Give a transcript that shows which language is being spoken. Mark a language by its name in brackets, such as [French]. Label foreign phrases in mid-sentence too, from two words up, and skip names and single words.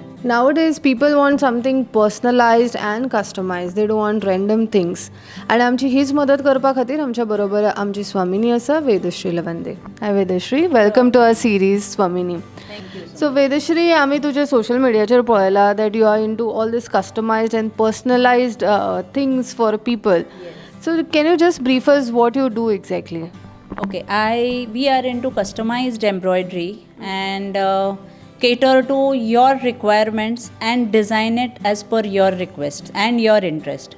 [English] nowadays people want something personalized and customized. They don't want random things. [Konkani] आणि आमची हीच मदत करपा खातीर आमच्या बरोबर आमची स्वामिनी आसा, वेदश्री लवंदे. [English] Hi Vedashree, welcome to our series Swamini. So Vedashree, [Konkani] आमी तुजे सोशल मिडियाचेर पळयला [English] that you are in to all these customized and personalized things for people. So can you just brief us what you do exactly? Okay, we are into customized embroidery and cater to your requirements and design it as per your requests and your interest.